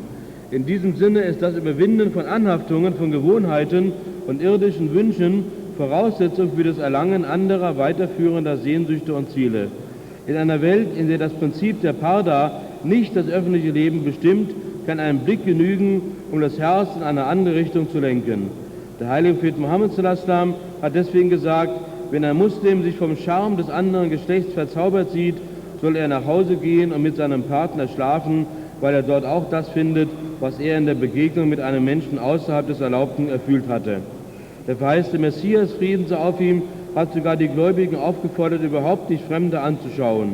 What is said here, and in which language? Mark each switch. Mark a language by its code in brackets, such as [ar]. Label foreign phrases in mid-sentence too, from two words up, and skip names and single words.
[de] In diesem Sinne ist das Überwinden von Anhaftungen, von Gewohnheiten und irdischen Wünschen Voraussetzung für das Erlangen anderer, weiterführender Sehnsüchte und Ziele. In einer Welt, in der das Prinzip der Parda nicht das öffentliche Leben bestimmt, kann ein Blick genügen, um das Herz in eine andere Richtung zu lenken. Der heilige Prophet Muhammad [ar] صلى الله عليه وسلم [de] hat deswegen gesagt, wenn ein Muslim sich vom Charme des anderen Geschlechts verzaubert sieht, soll er nach Hause gehen und mit seinem Partner schlafen, weil er dort auch das findet, was er in der Begegnung mit einem Menschen außerhalb des Erlaubten erfüllt hatte. Der verheißte Messias, Frieden sei auf ihm, hat sogar die Gläubigen aufgefordert, überhaupt nicht Fremde anzuschauen.